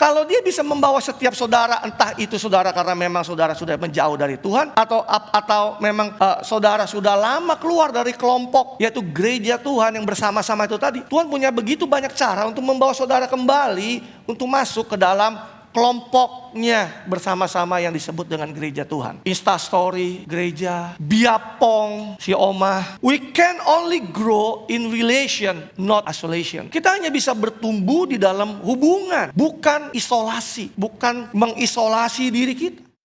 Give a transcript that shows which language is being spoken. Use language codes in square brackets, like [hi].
[id] kalau dia bisa membawa setiap saudara, entah itu saudara karena memang saudara sudah menjauh dari Tuhan, atau memang saudara sudah lama keluar dari kelompok, yaitu gereja Tuhan yang bersama-sama itu tadi. Tuhan punya begitu banyak cara untuk membawa saudara kembali untuk masuk ke dalam kelompoknya bersama-sama yang disebut dengan gereja Tuhan. Instastory, gereja, biapong, si Oma. [en] We can only grow in relation, not isolation. [id] Kita hanya bisa bertumbuh di dalam hubungan, bukan isolasi, bukan mengisolasi diri kita.